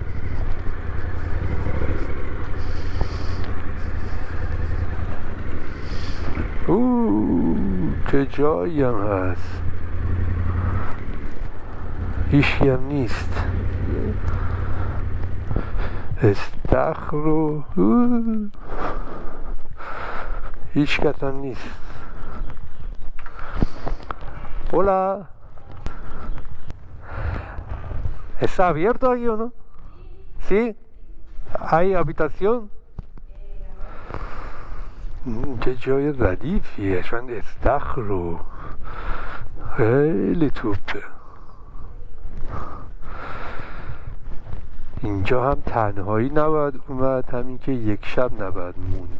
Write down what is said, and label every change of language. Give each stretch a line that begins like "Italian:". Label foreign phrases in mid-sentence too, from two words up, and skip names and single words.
Persian: چه جایی هم هست، هیچی هم نیست. استخر هیچ کس هم نیست.
Spanish: Hola. ¿Está abierto aquí o no? ¿Sí? ¿Hay habitación?
Persian: چه جای ردیفیه. شاید استخر خیلی توپه. اینجا هم تنهایی نباید اومد، همین که یک شب نباید موند.